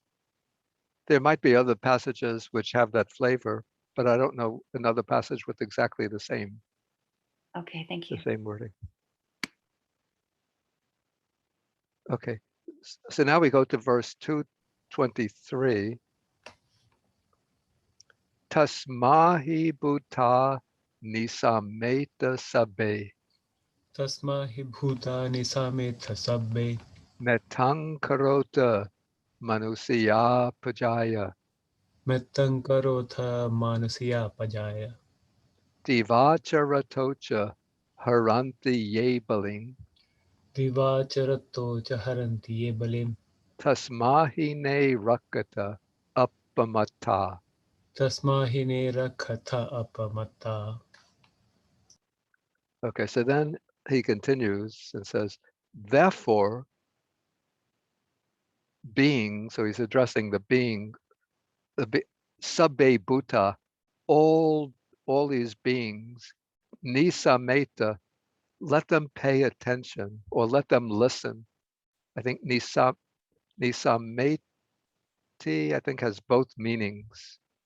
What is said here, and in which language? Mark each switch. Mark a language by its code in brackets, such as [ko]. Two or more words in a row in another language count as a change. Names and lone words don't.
[en] There might be other passages which have that flavor, but I don't know another passage with exactly the same. Okay, thank you. The same wording. Okay, so now we go to verse 223. [pi] Tasmahi bhuta nisameta sabe Tasma hi bhutani sametha sabbe metang karota manusya pajaya mettan karotha manasya pajaya divacharatocha haranti ye baling divacharato chaharanti ye balim tasmahi ne rakata appamata. tasma hine rakhatha apamatta. [en] Okay, so then he continues and says, therefore, being, so he's addressing the being, [pi] sabbe bhuta, [en] all these beings, [pi] nisa meta, [en] let them pay attention or let them listen. I think [pi] nisa meti, [en] I think, has both meanings.